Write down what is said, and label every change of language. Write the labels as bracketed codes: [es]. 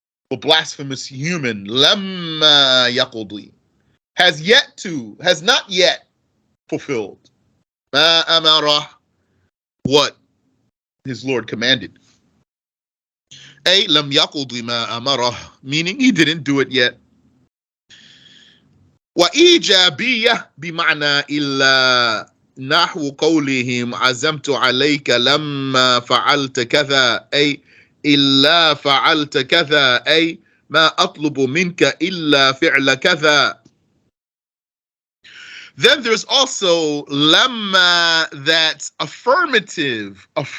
[en] The blasphemous human, [ar] لما يقض, [en] has not yet fulfilled [ar] ما أمره, [en] what his Lord commanded. [ar] أي لم يقض ما أمره, [en] meaning he didn't do it yet. [ar] وإيجابية بمعنى إلا نحو قولهم عزمت عليك لما فعلت كذا أي إلا فعلت كذا أي ما أطلب منك إلا فعل كذا. [en] Then there's also lamma that's affirmative.